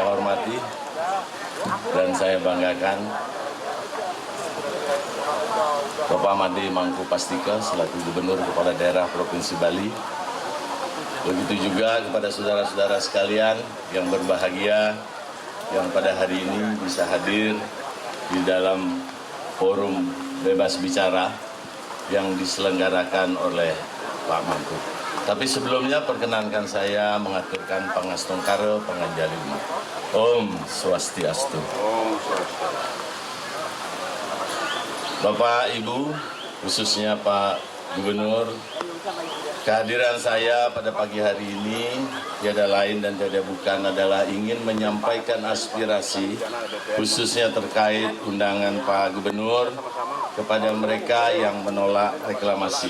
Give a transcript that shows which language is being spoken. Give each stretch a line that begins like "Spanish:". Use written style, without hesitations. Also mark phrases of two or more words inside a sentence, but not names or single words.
Indonesian: hormati dan saya banggakan Bapak Made Mangku Pastika selaku Gubernur Kepala Daerah Provinsi Bali. Begitu juga kepada saudara-saudara sekalian yang berbahagia yang pada hari ini bisa hadir di dalam forum bebas bicara yang diselenggarakan oleh Pak Mangku. Tapi sebelumnya perkenankan saya mengaturkan
Balinese: pangastongkara panganjalima. Om Swastiastu.
Indonesian: Bapak, Ibu, khususnya Pak Gubernur, kehadiran saya pada pagi hari ini tiada lain dan tiada bukan adalah ingin menyampaikan aspirasi khususnya terkait undangan Pak Gubernur kepada mereka yang menolak reklamasi.